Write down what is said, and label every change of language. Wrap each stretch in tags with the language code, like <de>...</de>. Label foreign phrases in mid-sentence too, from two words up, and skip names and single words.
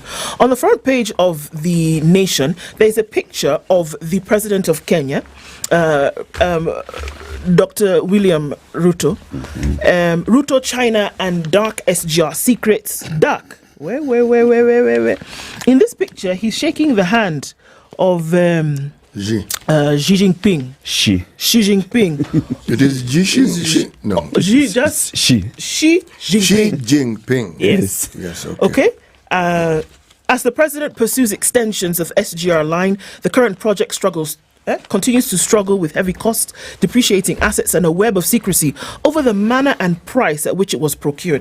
<en>On the front page of The Nation, there's a picture of the president of Kenya, Dr. William Ruto. Ruto, China, and dark SGR secrets. Dark. Where? In this picture, he's shaking the hand of Xi. Xi Jinping. Xi. Xi Jinping. It is Xi. No. Xi, just Xi. Xi Xi Jinping. Jinping. Yes. Yes. Okay. Okay. As the president pursues extensions of SGR line, the current project continues to struggle with heavy costs, depreciating assets, and a web of secrecy over the manner and price at which it was procured.</en>